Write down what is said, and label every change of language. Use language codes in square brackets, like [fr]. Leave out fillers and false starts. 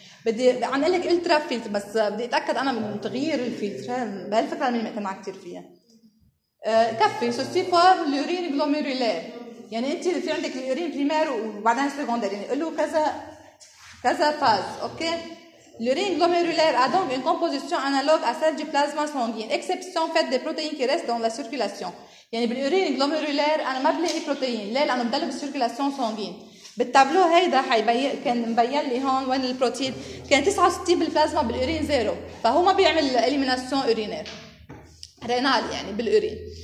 [ar] بدي عم أقولك إلترا فيلت بس بدي أتأكد أنا من تغيير الفلتر. بهالفكرة أنا مقتنعة كتير فيها. كفي سوسيفار اليورين غلوميرولي يعني أنت في عندك اليورين بريمير وبعدين سيكوندير يعني له كذا كذا فاز أوكي. [fr] L'urine glomérulaire a donc une composition analogue à celle du plasma sanguin, exception faite des protéines qui restent dans la circulation. [ar] يعني بالurine glomérulaire أنا ما بلاقي بروتين ليه لأنه بدل بالcirculation sanguine. بالتابلو هيدا كان مبين لي هون وين البروتين كان 69 بالبلازما بالurine 0 فهو ما بيعمل elimination urinaire رينال يعني بالurine.